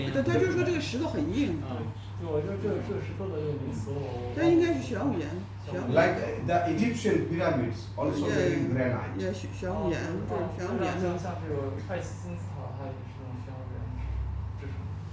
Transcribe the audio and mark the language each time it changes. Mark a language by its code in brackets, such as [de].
[zh] 他就是说这个石头很硬。就我觉得这个石头的这个名词我。但应该是玄武岩。 [en] Like the Egyptian pyramids, also made in granite. [zh] 也玄武岩，这是玄武岩的。像这个爱斯金字塔，它也是用玄武岩制成的。